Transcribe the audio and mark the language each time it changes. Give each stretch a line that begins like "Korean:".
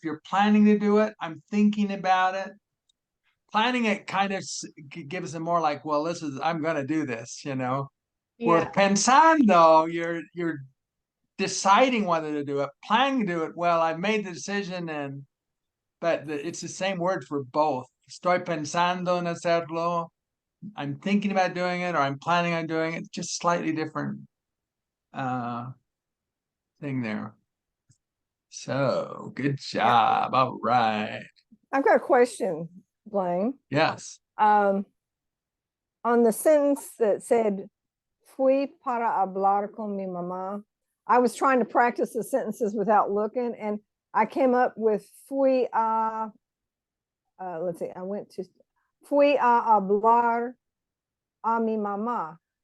English: If you're planning to do it, I'm thinking about it. Planning it kind of gives it more like, well, this is I'm gonna do this, you know. Where Yeah. pensando, you're deciding whether to do it, planning to do it. Well, I made the decision, but it's the same word for both.
Spanish: Estoy pensando en hacerlo.
English: I'm thinking about doing it, or I'm planning on doing it. Just slightly different thing there. So good job. All right. I've got a question, Blaine. Yes. On the sentence that said, fui para hablar con mi mamá, I was trying to practice the sentences without looking, and I came up with fui a, let's see, I went to, fui a hablar a mi mamá.